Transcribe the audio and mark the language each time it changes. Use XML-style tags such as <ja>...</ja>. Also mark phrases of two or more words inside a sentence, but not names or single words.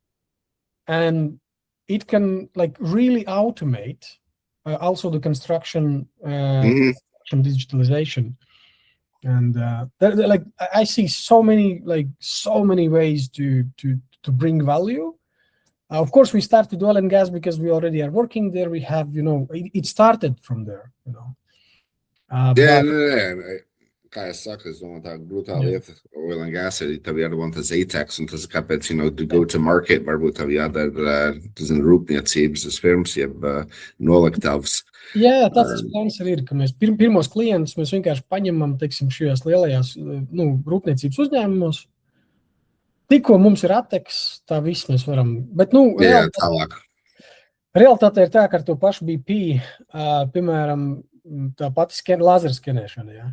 <en>And it can like really automate also the construction digitalization. And like I see so many ways to bring value. Of course, we started oil and gas because we already are working there. We have, it started from there,</en> <lv>Kā es saku, es domāju, tā grūtā lieta</lv> <en>oil and gas</en> <lv>ir, tev jādabūna tas ATEX, un tas kāpēc,</lv> <en>to go to market,</en> <lv>varbūt tev jādara, rūpniecības firmas, jeb noliktavas. Jā, tāds plāns arī ir, ka mēs pirmos klientus mēs vienkārši paņemam, teiksim, šajās lielajās, rūpniecības uzņēmumos. Tikko mums ir ATEX, tā viss mēs varam, bet, realitāte ir tā, ka ar to pašu BP, piemēram, tā pati lāzerskenēšana, jā.</lv>